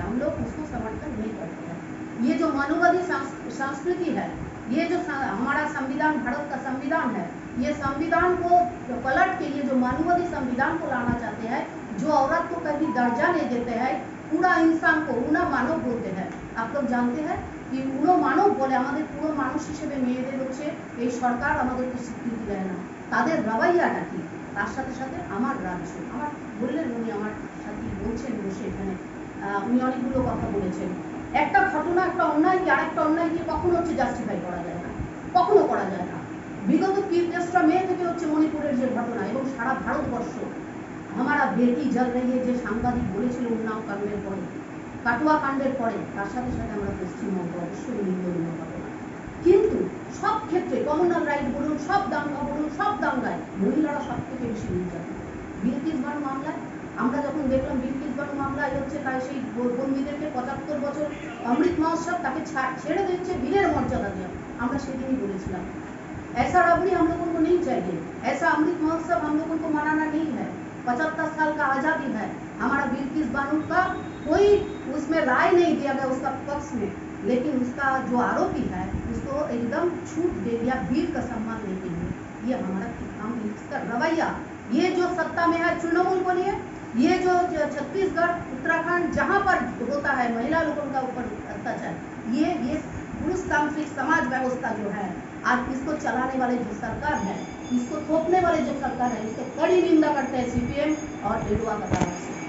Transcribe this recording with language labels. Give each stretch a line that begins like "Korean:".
Hindi: हम लोग उसको समर्थन नहीं करते हैं। ये जो मानववादी संस्कृति है, ये जो हमारा संविधान, भारत का संविधान है, ये संविधान को पलट के ये जो मानववादी संविधान को लाना चाहते हैं, जो औरत को कभी दर्जा नहीं देते हैं, पूरा इंसान को उना मानव बोलते हैं। आप लोग जानते हैं कि उनो मानव बोले
Bangla: আমাদের পুরো মানুষ হিসেবে মেয়েদের হচ্ছে এই সরকার আমাদেরকে স্বীকৃতি দেয় না। তাদের রবৈয়াটা কি, তার সাথে সাথে আমার রাজ্য, আমার বললেন উনি আমার সাথে বলছেন বসে এখানে, উনি অনেকগুলো কথা বলেছেন। একটা ঘটনা, একটা অন্যায়কে আরেকটা অন্যায়কে কখনো হচ্ছে জাস্টিফাই করা যায় না, কখনো করা যায় না। বিগত 3টা মে থেকে হচ্ছে মণিপুরের যে ঘটনা এবং সারা ভারতবর্ষ
Hindi: हमारा बेटी जल रही है,
Bangla: যে সাংবাদিক বলেছিল উন্নাও কাণ্ডের পরে, কাটুয়া কাণ্ডের পরে, তার সাথে সাথে আমরা পশ্চিমবঙ্গ অবশ্যই নিন্দনীয় ঘটনা। কিন্তু সব ক্ষেত্রে কমনাল রাইট বলুন, সব দাঙ্গা বলুন, সব দাঙ্গায় মহিলারা সব থেকে বেশি নির্যাতিত। বিলকিস বানু মামলায় আমরা যখন দেখলাম, বিলকিস বানু মামলায় হচ্ছে তাই সেই বন্দীদেরকে 75 বছর অমৃত মহোৎসব তাকে ছেড়ে দিচ্ছে বিলের মর্যাদা দিয়ে, আমরা সেদিনই বলেছিলাম
Hindi: ऐसा रबड़ी हम लोगों को नहीं चाहिए, ऐसा अमृत महोत्सव हम लोगों को मनाना नहीं है। 75 साल का आज़ादी है, हमारा बिल्किस बानो का कोई उसमें राय नहीं दिया गया उसका पक्ष में, लेकिन उसका जो आरोपी है उसको एकदम छूट दे दिया वीर का सम्मान देते हुए। ये हमारा हम इसका रवैया, ये जो सत्ता में है तृणमूल बोलिए, ये जो छत्तीसगढ़ उत्तराखंड जहाँ पर होता है महिला लोगों का ऊपर अत्याचार, ये पुरुषतांत्रिक समाज व्यवस्था जो है, आज इसको चलाने वाले जो सरकार है, इसको थोपने वाले जो सरकार है, इसको कड़ी निंदा करते हैं सीपीएम और एडुआ का तरफ से।